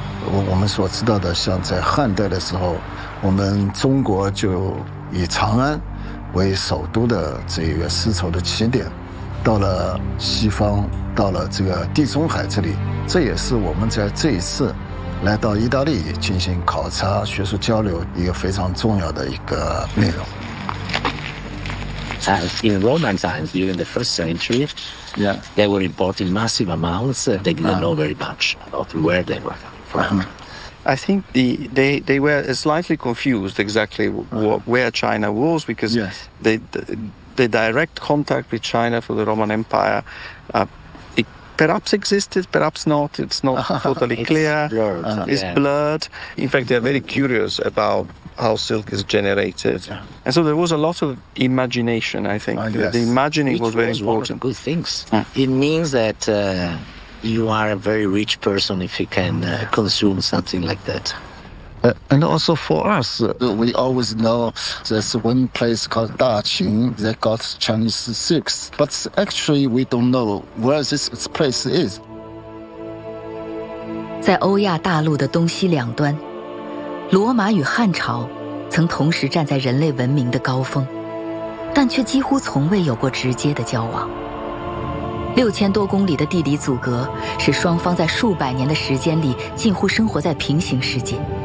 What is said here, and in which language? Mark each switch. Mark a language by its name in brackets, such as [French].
[Chinese] 我们所知道的，像在汉代的时候，我们中国就以长安为首都的这个丝绸的起点，到了西方，到了这个地中海这里，这也是我们在这一次来到意大利进行考察、学术交流一个非常重要的一个内容。 [English] In Roman times, during the first century, they were importing massive amounts. They didn't know very much about where they were coming from. I think they were slightly confused exactly where China was, because the direct contact with China for the Roman Empire, it perhaps existed, perhaps not. It's not totally clear. It's blurred. It's blurred. In fact, they are very curious about how silk is generated. Yeah. And so there was a lot of imagination, I think. The imagining was very important. One of good things. It means that you are a very rich person if you can consume something like that. And also for us, we always know there's one place called Da Qing that got Chinese silk, but actually we don't know where this place is. [Chinese] 在欧亚大陆的东西两端，罗马与汉朝曾同时站在人类文明的高峰，但却几乎从未有过直接的交往。 6000多公里的地理阻隔，使双方在数百年的时间里近乎生活在平行世界。